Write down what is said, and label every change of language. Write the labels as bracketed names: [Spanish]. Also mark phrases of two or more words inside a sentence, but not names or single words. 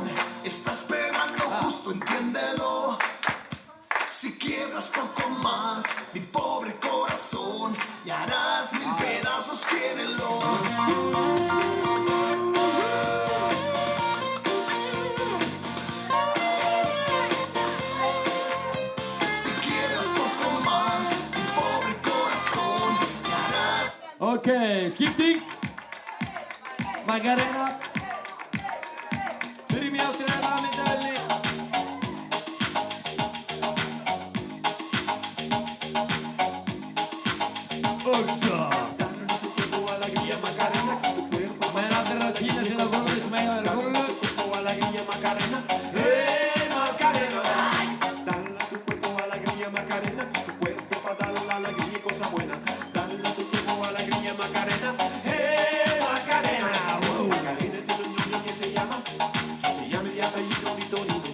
[Spanish] Estás pegando justo, entiéndelo. Si quiebras poco más, mi pobre corazón, te harás 1000 pedazos, quiérelo. Si quiebras poco más, mi pobre corazón, te harás. [Icelandic] Ok, skipting. Macarena. Byrjum í áttina að myndavelli. Og svo. Meðan allir eru að tína sér á gólfið sem eiga að vera á gólfinu. [Spanish] Macarena, dale a tu cuerpo alegría Macarena, tu cuerpo para darle la alegría y cosas buenas. Dale a tu cuerpo alegría Macarena, Macarena. Macarena tiene un niño que se llama y apellido Vitorino.